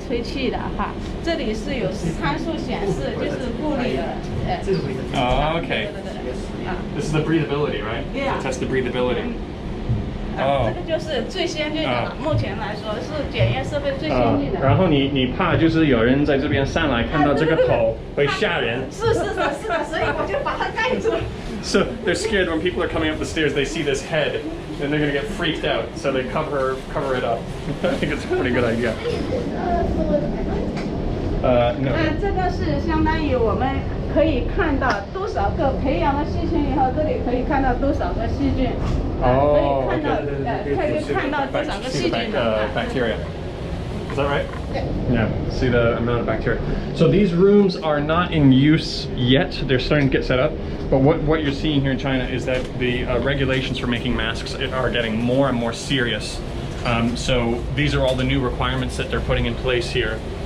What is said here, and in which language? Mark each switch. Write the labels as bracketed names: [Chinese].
[Chinese] 吹气的哈，这里是有参数显示，就是物理的， [English] Oh, okay. This is the breathability, right? Yeah. To test the breathability. [Chinese] 这个就是最先进的了，目前来说是检验设备最先进的。然后你怕就是有人在这边上来看到这个头会吓人。是的，所以我就把它盖住。 [English] So they're scared when people are coming up the stairs, they see this head, and they're going to get freaked out. So they cover it up. I think it's a pretty good idea. No. [Chinese] 这个是相当于我们可以看到多少个培养了细菌以后，这里可以看到多少个细菌。 Oh, 可以看到多少个细菌的 [English] bacteria. Is that right? Yeah. See the amount of bacteria. So these rooms are not in use yet. They're starting to get set up. But what you're seeing here in China is that the regulations for making masks are getting more and more serious. So these are all the new requirements that they're putting in place here.